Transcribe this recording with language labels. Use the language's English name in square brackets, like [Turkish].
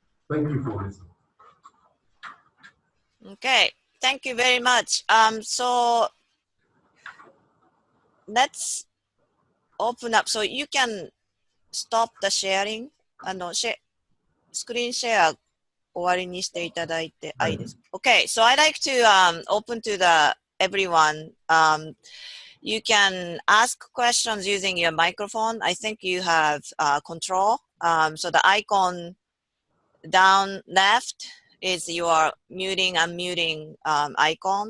[English] Thank you for listening. Okay, thank you very much. So let's open up. So you can stop the sharing. [Japanese] スクリーンシェア終わりにしていただいて、いいですか? [English] Okay, so I like to open to the everyone. You can ask questions using your microphone. I think you have control. So the icon down left is your muting, unmuting icon.